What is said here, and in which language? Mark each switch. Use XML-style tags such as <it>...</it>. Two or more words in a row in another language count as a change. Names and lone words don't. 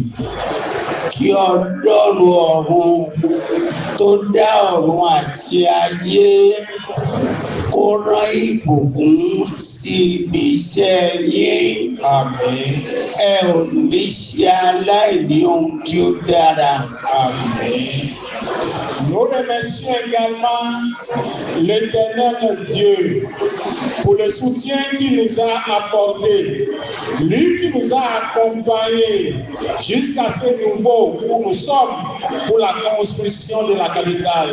<yo>Kí Ọlọ́run ọ̀run tó dá ọ̀run àti ayé kó rán ìbùkún sí ibi iṣẹ́ yín. Àmín. Ẹ ò ní ṣe aláìní ohun tí ó dára. Àmín.</yo> <fr>Nous remercions également l'Éternel Dieu pour le soutien qu'il nous a apporté, lui qui nous a accompagnés jusqu'à ce niveau où nous sommes pour la construction de la cathédrale.</fr>